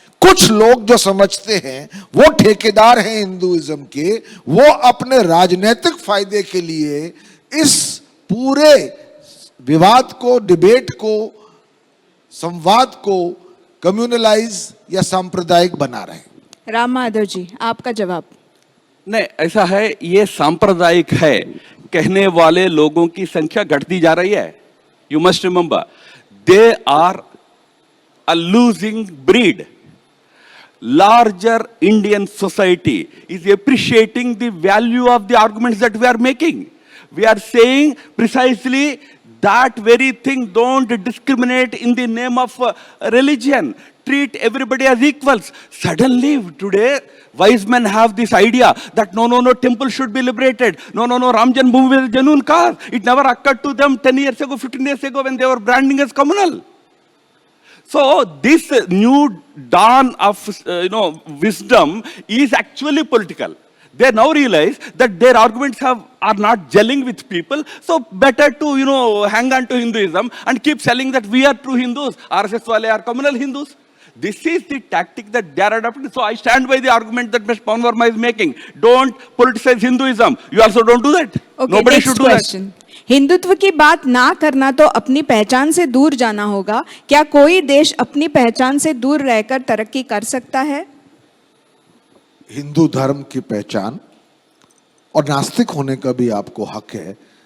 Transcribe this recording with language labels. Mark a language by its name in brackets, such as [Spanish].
[Hindi] कुछ लोग जो समझते हैं वो ठेकेदार हैं हिंदुइज्म के, वो अपने राजनीतिक फायदे के लिए इस पूरे विवाद को, डिबेट को, संवाद को कम्युनलाइज या सांप्रदायिक बना रहे हैं। राम माधव जी, आपका जवाब। नहीं, ऐसा है, ये सांप्रदायिक है कहने वाले लोगों की संख्या घटती जा रही है। [English] You must remember, they are a losing breed. Larger Indian society is appreciating the value of the arguments that we are making. We are saying precisely that very thing. Don't discriminate in the name of religion. Treat everybody as equals. Suddenly today, wise men have this idea that no, temple should be liberated. No, Ram Janmabhoomi is a genuine cause. It never occurred to them 10 years ago, 15 years ago when they were branding as communal. So this new dawn of wisdom is actually political. They now realize that their arguments are not gelling with people, so better to, hang on to Hinduism and keep selling that we are true Hindus, RSS wale are communal Hindus. This is the tactic that they are adopting. So I stand by the argument that Mr. Pavan Varma is making. Don't politicize Hinduism. You also don't do that. Okay, Nobody next should do question. [Hindi] Hindutva की बात ना करना तो अपनी पहचान से दूर जाना होगा. क्या कोई देश अपनी पहचान से दूर रहकर तरक्की कर सकता है? हिंदू धर्म की पहचान और नास्तिक होने का भी आपको हक है.